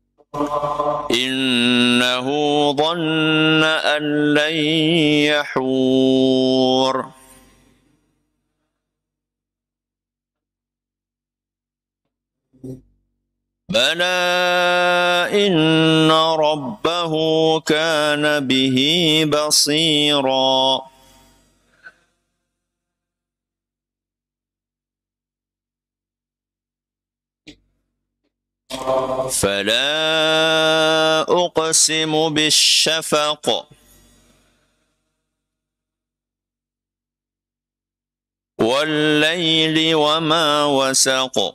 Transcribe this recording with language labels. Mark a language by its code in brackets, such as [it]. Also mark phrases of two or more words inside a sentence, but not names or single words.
[ar] إنه ظن أن لن يحور. بلى إن ربه كان به بصيرا. فلا أقسم بالشفق والليل وما وسق